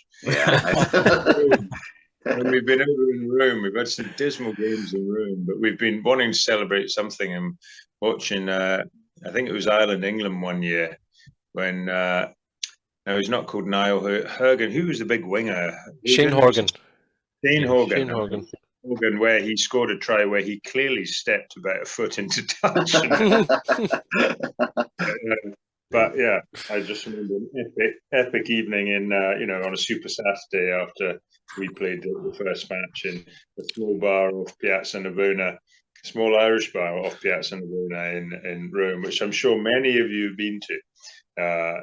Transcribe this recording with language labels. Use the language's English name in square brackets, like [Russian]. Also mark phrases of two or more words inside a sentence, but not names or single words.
[English] Yeah. When we've been over in Rome, we've had some dismal games in Rome, but we've been wanting to celebrate something and watching. I think it was Ireland-England one year when no, he's not called Niall Horgan. Who was the big winger? Shane Horgan. Shane Horgan. Shane Horgan. Horgan, where he scored a try where he clearly stepped about a foot into touch. But yeah, I just remember an epic evening in on a Super Saturday after we played the first match in a small bar off Piazza Navona, a small Irish bar off Piazza Navona in Rome, which I'm sure many of you have been to.